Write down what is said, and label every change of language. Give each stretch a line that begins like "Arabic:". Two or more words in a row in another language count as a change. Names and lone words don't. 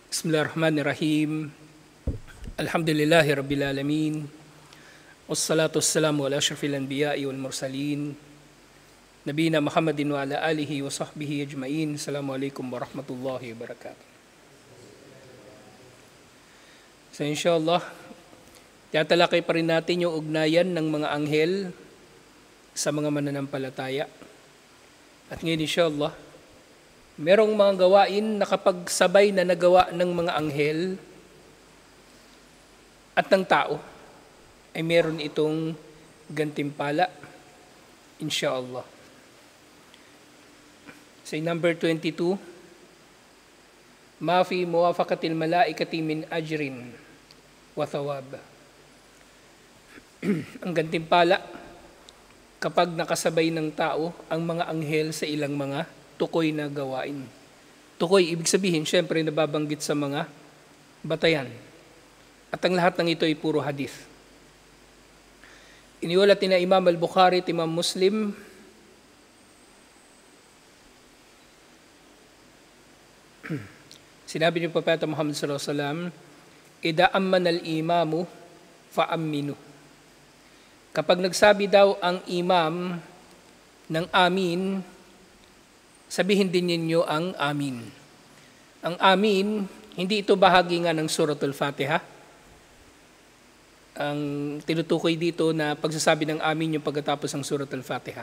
Arabic: بسم الله الرحمن الرحيم. الحمد لله رب العالمين. والصلاة والسلام على أشرف الأنبياء والمرسلين. نبينا محمد وعلى آله وصحبه أجمعين. السلام عليكم ورحمة الله وبركاته.
Filipino: So inshallah, tatalakay pa rin natin yung ugnayan ng mga anghel sa mga mananampalataya. At ngayon inshallah, merong mga gawain na kapag sabay na nagawa ng mga anghel at ng tao, ay meron itong gantimpala, inshallah.
English: Say number 22,
Arabic: ما في موافقة الملائكة من أجر وثواب.
Filipino: Ang gantimpala, kapag nakasabay ng tao ang mga anghel sa ilang mga tukoy na gawain. Tukoy, ibig sabihin, syempre nababanggit sa mga batayan. At ang lahat ng ito ay puro hadith. Iniulat ni na Imam al-Bukhari at Imam Muslim, sinabi ni Propeta Muhammad
Arabic: صلى الله عليه وسلم, "إذا أمن الإمام فأمنوا."
Filipino: Kapag nagsabi daw ang imam ng amin, sabihin din ninyo ang amin. Ang amin, hindi ito bahagi nga ng Suratul Fatiha. Ang tinutukoy dito na pagsasabi ng amin yung pagkatapos ng Suratul Fatiha.